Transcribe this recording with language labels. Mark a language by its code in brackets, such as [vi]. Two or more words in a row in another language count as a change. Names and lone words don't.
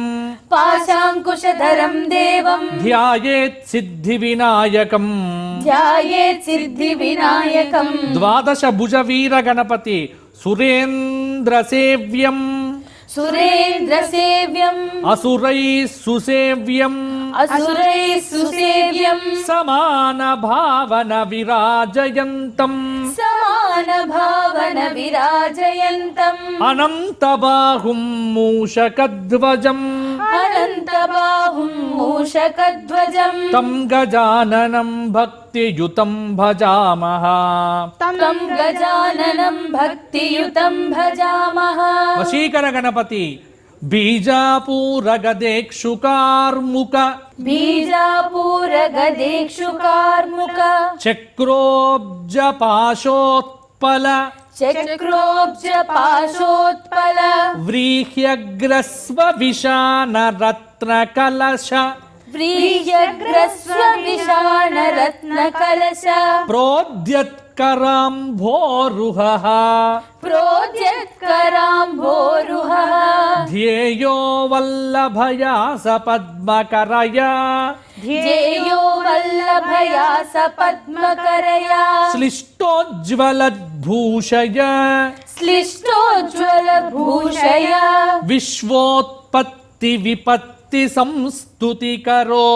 [sa] పాశాంకుశధరం దేవం ధ్యాయేత్ సిద్ధి వినాయకం ధ్యాయేత్ సిద్ధి వినాయకం ద్వాదశ భుజ వీర గణపతి సురేంద్ర సేవ్యం సురేంద్ర సేవ్యం అసురై సుసేవ్యం असुरैः सुसेव्यम् సమాన భావన విరాజయంతం समानभावन विराजयन्तम् అనంతబాహుం మూషకధ్వజం अनन्तबाहुं मूषकध्वजम् తం గజాననం భక్తియుతం భజామః. तं गजाननं भक्तियुतं भजामः. వశీకర గణపతి బీజాపూరగదేక్షుకార్ముక बीजापूरगदेक्षुकार्मुक చక్రోబ్జపాశోత్పల चक्रोब्जपाशोत्पल వ్రీహ్యగ్రస్వ విశానరత్నకలశ व्रीह्यग्रस्व विशानरत्नकलश ప్రోద్యత్కరాంభోరుహః प्रोद्यत्कराम्भोरुहः ధ్యేయో వల్లభయా సపద్మకరయా ध्येयो वल्लभया सपद्मकरया श्लिष्टोज्ज्वलद्भूषय श्लिष्टोज्ज्वलभूषया विश्वोत्पत्ति विपत्ति संस्तुतिकरो